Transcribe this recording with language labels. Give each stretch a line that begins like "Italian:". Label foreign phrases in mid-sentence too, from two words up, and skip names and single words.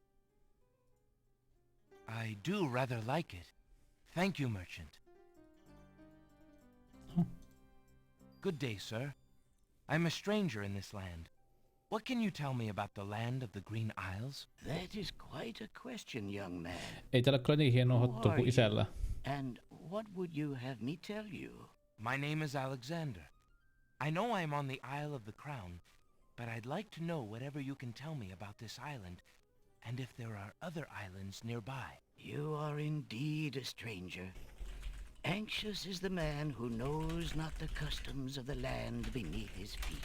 English: I do rather like it. Thank you, merchant. Good day, sir. I'm a stranger in this land. What can you tell me about the land of the Green Isles? That is quite a question, young man.
Finnish: Ei täällä kyllä niin hienoa hottua kuin isällä.
English: And what would you have me tell you? My name is Alexander. I know I'm on the Isle of the Crown, but I'd like to know whatever you can tell me about this island, and if there are other islands nearby. You are indeed a stranger. Anxious is the man who knows not the customs of the land beneath his feet.